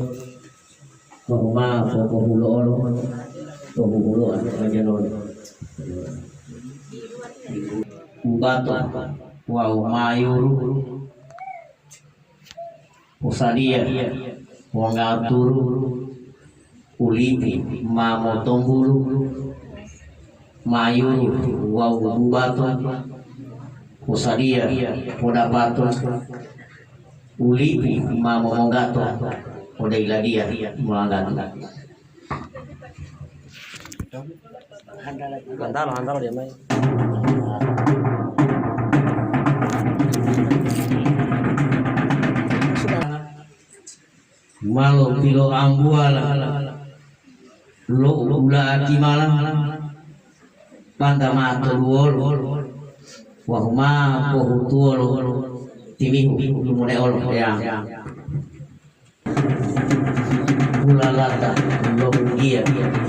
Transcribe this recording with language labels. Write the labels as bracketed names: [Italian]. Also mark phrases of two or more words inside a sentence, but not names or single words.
[Gorontalo] ma poko hulo ajanon bato wow mayuru usadia wangaturu ulipi mamotombulu mayuru waubato usadia podapato ulipi mamomongato podailadia mulanggato [Indonesian] handal dia main. [Gorontalo] Malo pilo ambuala lo ula akimala panda mato duolo wahuma pohutuolo timihu lumune olo ya ulalata lo dia